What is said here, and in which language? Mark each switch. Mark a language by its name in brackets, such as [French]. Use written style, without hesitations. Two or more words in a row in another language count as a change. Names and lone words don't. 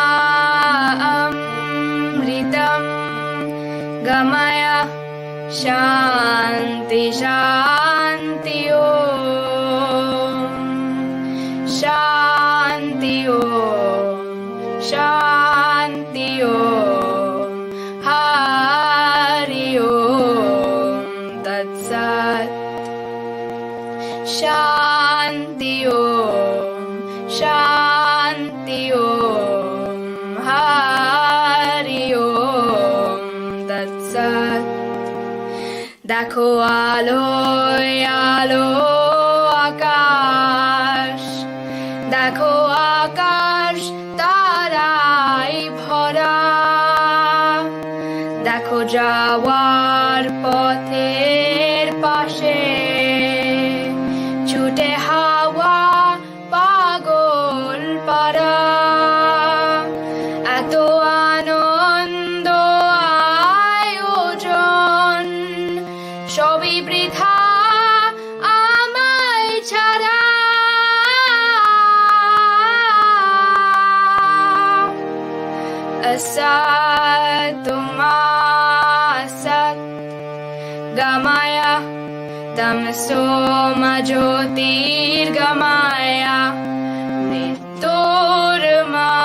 [Sanskrit] अमृतं गमय शान्ति शान्ति ॐ शान्ति ॐ शान्ति ॐ हरि ॐ तत् सत् शान्ति ॐ हरि ॐ तत् सत् [Bangla] দেখো আলোয় আলো আকাশ দেখো আকাশ তারাই ভরা দেখো যাওয়ার পথের পাশে ছুটে হাওয়া পাগল পারা এত আনন্দ আয়োজন সবই বৃথা আমায় ছাড়া [Sanskrit] असतोमा सद् गमय तमसोमा ज्योतिर् गमय मृत्योर्मा